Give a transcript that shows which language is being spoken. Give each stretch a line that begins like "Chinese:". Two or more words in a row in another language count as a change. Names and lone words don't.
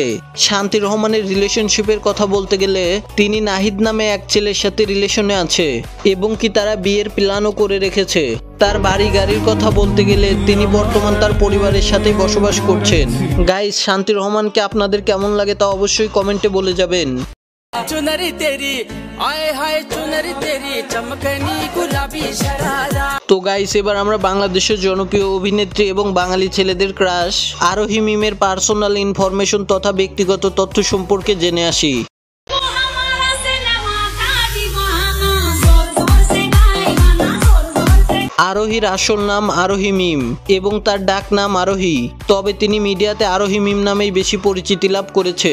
Bangla: শান্তি রহমানের রিলেশনশিপের কথা বলতে গেলে তিনি নাহিদ নামে এক ছেলের সাথে রিলেশনে আছে এবং কি তারা বিয়ের প্ল্যানও করে রেখেছে। তার বাড়ি গাড়ির কথা বলতে গেলে তিনি বর্তমান তার পরিবারের সাথেই বসবাস করছেন। গাইস, শান্তি রহমানকে আপনাদের কেমন লাগে তা অবশ্যই কমেন্টে বলে যাবেন।
Hindi: चुनरी तेरी आए हाय चुनरी तेरी चमकनी गुलाबी शरारा।
Bangla: তো গাইস, এবার আমরা বাংলাদেশের জনপ্রিয় অভিনেত্রী এবং বাঙালি ছেলেদের ক্রাশ আরোহী মিমের
English: personal information
Bangla: তথা ব্যক্তিগত তথ্য সম্পর্কে জেনে আসি। আরোহীর আসল নাম আরোহী মিম এবং তার ডাক নাম আরোহী, তবে তিনি মিডিয়াতে আরোহী মিম নামেই বেশি পরিচিতি লাভ করেছে।